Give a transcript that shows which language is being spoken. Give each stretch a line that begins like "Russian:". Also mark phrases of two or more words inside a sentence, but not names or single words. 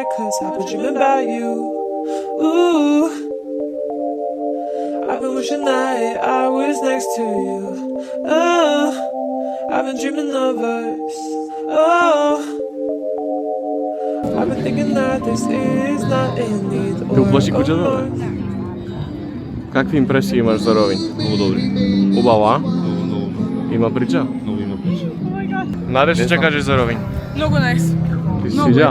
English: Cause I've been dreaming about you. Ooh, I've been wishing that I was next to you. Oh, I've been dreaming of us. Oh, I've been thinking that this is not indeed
Macedonian: Уплаши куќата, бе. Какви импресии имаш за Ровин? Многу добри. Убава? Многу. Има прича? Многу има прича. Наде што ќе кажеш за Ровин? Много найс. Ти си Много сиѓа?